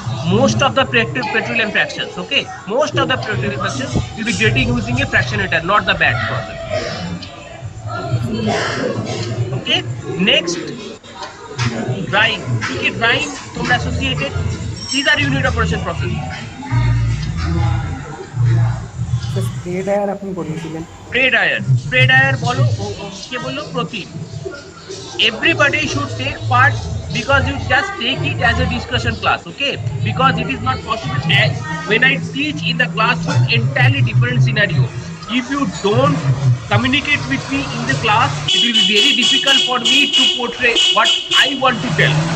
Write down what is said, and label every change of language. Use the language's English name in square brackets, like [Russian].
[English] Most of the petroleum fractions, okay? Most of the petroleum fractions will be getting using a fractionator, not the batch process. Okay? Next, drying. Okay, drying, associated. These are unit operation process. So spray dryer [Bangla] আপনি বলেছিলেন। [English] Spray dryer [Bangla] বলো, কে বললো? প্রতীক। [English] Everybody should take part because you just take it as a discussion class, okay? Because it is not possible. When I teach in the classroom, entirely different scenario. If you don't communicate with me in the class, it will be very difficult for me to portray what I want to tell.